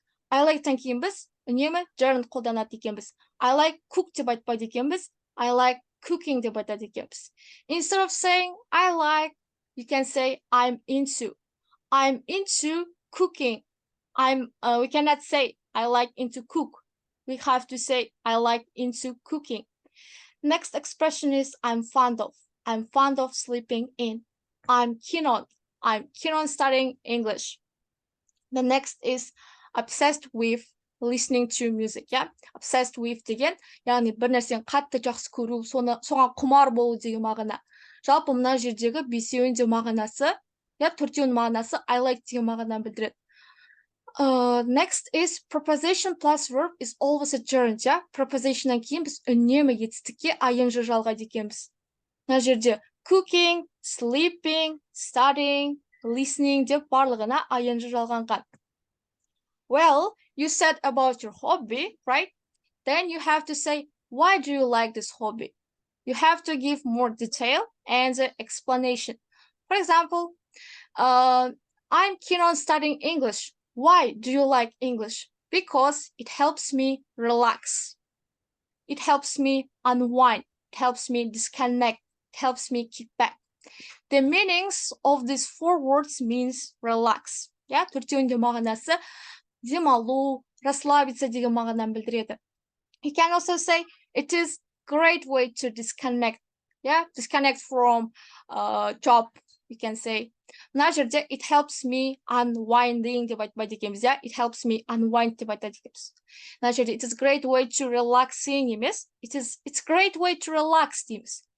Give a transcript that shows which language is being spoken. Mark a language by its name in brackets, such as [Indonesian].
[Kazakh] I like-тан кейін біз үнемі gerund қолданады екенбіз. [English] I like cook [Kazakh] деп айтпайды екенбіз. [English] I like cooking [Kazakh] деп айтады екенбіз. [English] Instead of saying I like, you can say I'm into. I'm into cooking. We cannot say I like into cook. We have to say I like into cooking. Next expression is I'm fond of. I'm fond of sleeping in. I'm keen on studying English. The next is obsessed with listening to music. Yeah, obsessed with [Kazakh] деген, яғни бір нәрсені қатты жақсы көру, соған құмар болу деген мағына. Жалпы мына жердегі бесеуінің де мағынасы, я төртеуінің мағынасы I like деген мағынаны білдіреді. [English] Next is preposition plus verb is always a gerund. [Kazakh] Yeah, prepositionнан кейін біз үнемі етістікке ing жалғайды екенбіз. Мына жерде cooking, sleeping, studying, listening деп барлығына ing жалғанған. [English] Well, you said about your hobby, right? Then you have to say, why do you like this hobby? You have to give more detail and explanation. For example, I'm keen on studying English. Why do you like English? Because it helps me relax. It helps me unwind. It helps me disconnect. It helps me kick back. The meanings of these four words means relax. [Kazakh] Yeah, төртеуінде мағынасы демалу, [Russian] расслабиться [Kazakh] деген мағынаны білдіреді. [English] You can also say it is great way to disconnect. Yeah, disconnect from job. You can say. [Kazakh] Мына жерде [English] it helps me unwinding [Kazakh] деп айтпайды екенбіз. Yeah, [English] it helps me unwind [Kazakh] деп айтады екенбіз. Мына жерде [English] it is great way to relaxing [Kazakh] емес. [English] It's great way to relax [Kazakh] дейміз.